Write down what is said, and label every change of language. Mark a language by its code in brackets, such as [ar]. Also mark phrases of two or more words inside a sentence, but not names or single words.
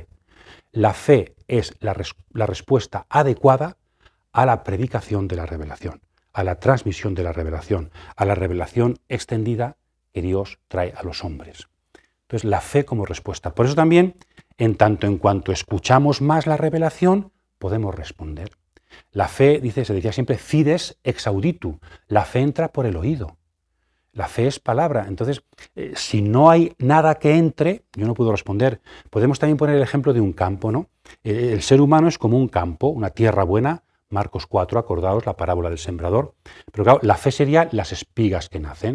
[es] La fe es la respuesta adecuada a la predicación de la revelación, a la transmisión de la revelación, a la revelación extendida que Dios trae a los hombres. Entonces, la fe como respuesta. Por eso también, en tanto en cuanto escuchamos más la revelación, podemos responder. La fe, se decía siempre, [la] fides ex auditu. [es] La fe entra por el oído. La fe es palabra. Entonces, si no hay nada que entre, yo no puedo responder. Podemos también poner el ejemplo de un campo, ¿no? El ser humano es como un campo, una tierra buena. Marcos 4, acordaos la parábola del sembrador. Pero claro, la fe sería las espigas que nacen.